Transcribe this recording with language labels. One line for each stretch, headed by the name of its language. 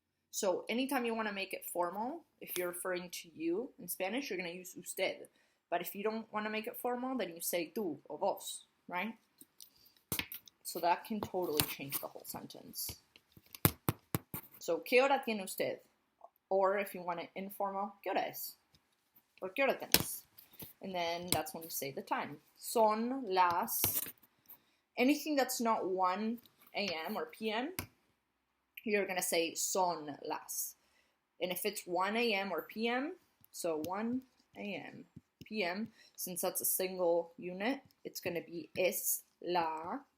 English: So anytime you want to make it formal, if you're referring to you in Spanish, you're going to use usted. But if you don't want to make it formal, then you say tú or vos, right? So that can totally change the whole sentence.
Spanish: So, ¿qué hora tiene usted?
English: Or if you want it informal,
Spanish: ¿qué hora es? Or ¿qué hora tenés?
English: And then that's when you say the time.
Spanish: Son las.
English: Anything that's not 1 a.m. or p.m., you're going to say
Spanish: son las.
English: And if it's 1 a.m. or p.m., so 1 a.m., p.m., since that's a single unit, it's going to be
Spanish: es la.